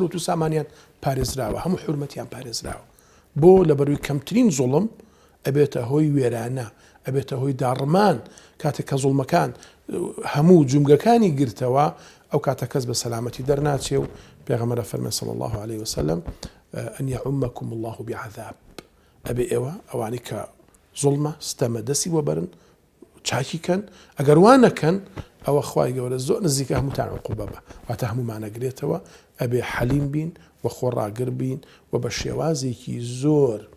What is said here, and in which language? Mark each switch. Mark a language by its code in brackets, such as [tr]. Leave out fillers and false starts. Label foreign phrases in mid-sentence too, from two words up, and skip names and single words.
[ckb] و سامانیان پارێزراوە هەموو حورمەتیان پارێزراوە بۆ لەبەروی کەمترین زوڵم ئەبێتە هۆی وێرانە ئەبێتە هۆی داڕمان کاتێک کە زوڵمەکان هەموو جومگەکانی گرتەوە ئەو کاتە کەس بە سەلامەتی دەرناچێ و پێغەمبەر فەرمێ [ar] صلی الله عليه وسلم أن يعمكم الله بعذاب [ckb] ئەبێ ئێوە ئەوانەی کە زوڵمە ستەمە دەستی وەبەرن چاکیکەن ئەگەر وانەکەن ئەوە خوای گەورە زۆر نزیکە هەمووتان عقوبە بە واتە هەموومانەگرێتەوە ئەبێ حەلیم بین و خۆڕاگر بین و بە شێوازێکی زۆر